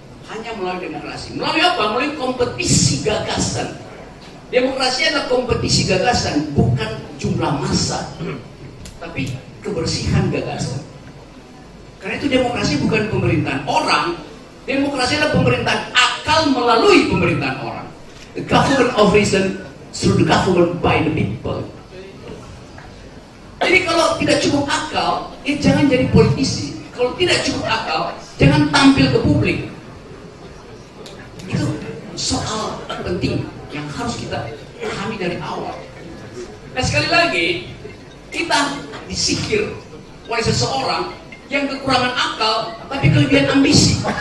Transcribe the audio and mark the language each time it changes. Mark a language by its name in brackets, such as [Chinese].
[Indonesian] Hanya melalui demokrasi. Melalui apa? Melalui kompetisi gagasan. Demokrasi adalah kompetisi gagasan, bukan jumlah massa, tapi kebersihan gagasan. Karena itu demokrasi bukan pemerintahan orang, demokrasi adalah pemerintahan akal melalui pemerintahan orang. [English] The government of reason through the government by the people. [Indonesian] Jadi kalau tidak cukup akal, ya jangan jadi politisi. Kalau tidak cukup akal, jangan tampil ke publik. Itu soal penting yang harus kita pahami dari awal. Nah, sekali lagi, kita disihir oleh seseorang yang kekurangan akal tapi kelebihan ambisi.